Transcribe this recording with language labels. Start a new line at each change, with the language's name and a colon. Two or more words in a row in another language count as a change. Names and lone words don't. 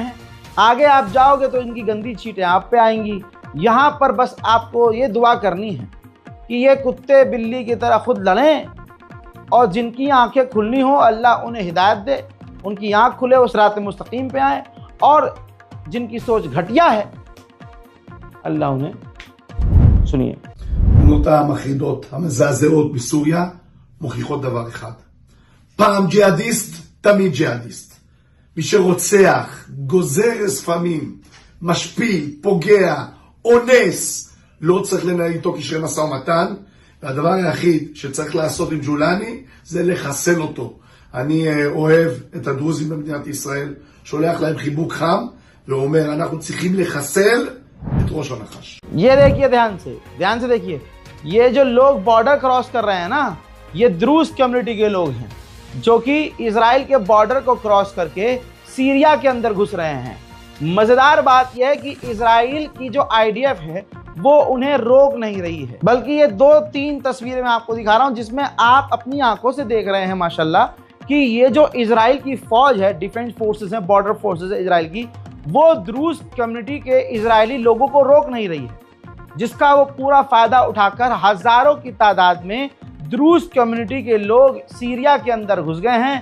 Hindi: आगे आप जाओगे तो इनकी गंदी छींटें आप पे आएंगी, यहाँ पर बस आपको ये दुआ करनी है कि ये कुत्ते बिल्ली की तरह खुद लड़ें और जिनकी आंखें खुलनी हो अल्लाह उन्हें हिदायत दे, उनकी आंख खुले, उस रात मुस्तकीम पे आए, और जिनकी सोच घटिया है अल्लाह उन्हें सुनिए।
Hebrew: תמונות המחרידות, המזעזעות בסוריה מוכיחות דבר אחד. פעם ג'יהאדיסט, תמיד ג'יהאדיסט. מי שרוצח, גוזר ספמים, משפיל, פוגע, אונס, לא צריך לנהל איתו קשרי משא ומתן, והדבר היחיד שצריך לעשות עם ג'ולני זה לחסל אותו. אני אוהב את הדרוזים במדינת ישראל, שולח להם חיבוק חם, ואומר אנחנו צריכים לחסל את ראש הנחש.
Hindi: ये देखिए ध्यान से देखिए, ये जो लोग
English: border cross
Hindi: कर रहे हैं ना, ये द्रूज कम्युनिटी के लोग हैं जो कि इजराइल के बॉर्डर को क्रॉस करके सीरिया के अंदर घुस रहे हैं। मजेदार बात यह है कि इजराइल की जो आईडीएफ है वो उन्हें रोक नहीं रही है, बल्कि ये 2-3 तस्वीरें मैं आपको दिखा रहा हूं जिसमें आप अपनी आंखों से देख रहे हैं माशाल्लाह कि ये जो इजराइल की फौज है,
English: defense forces
Hindi: है,
English: border forces
Hindi: है इजराइल की, वो द्रूज कम्युनिटी के इजरायली लोगों को रोक नहीं रही है, जिसका वो पूरा फायदा उठाकर हजारों की तादाद में द्रूज कम्युनिटी के लोग सीरिया के अंदर घुस गए हैं।